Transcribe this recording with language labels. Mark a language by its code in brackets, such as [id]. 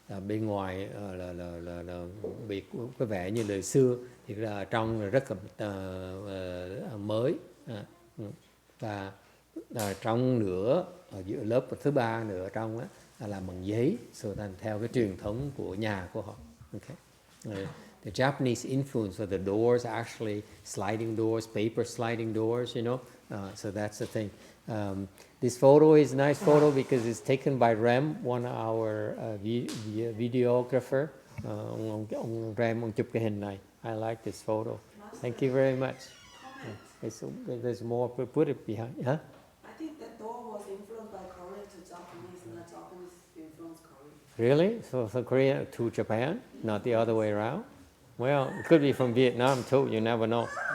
[vi] Bên ngoài là bị có vẻ như đời xưa, thì là trong là rất là mới, và trong nữa ở giữa lớp thứ 3 nữa ở trong á là làm bằng giấy, so theo cái truyền thống của nhà của họ. Okay. [en] the Japanese influence for the doors, actually sliding doors, paper sliding doors, so that's the thing. This photo is a nice photo because it's taken by Rem, one of our videographer. [vi] Ông Rem, ông chụp cái hình này. [en] I like this photo. Thank you very much. There's more, put it behind. Huh? I think the door was influenced by Korean to Japanese, not Japanese influenced Korean. Really? So Korea to Japan, not the other way around? Well, it could be from Vietnam too, you never know.